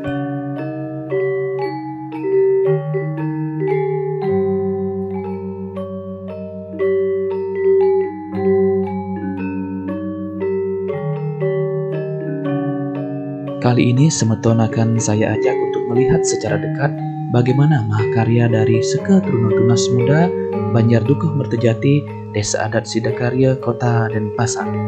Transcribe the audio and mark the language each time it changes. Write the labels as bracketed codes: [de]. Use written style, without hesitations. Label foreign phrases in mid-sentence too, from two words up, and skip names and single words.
[id] Kali ini semeton akan saya ajak untuk melihat secara dekat bagaimana mahakarya dari Seke Trune Tunas Muda Banjar Dukuh Mertajati, Desa Adat Sidakarya, Kota Denpasar.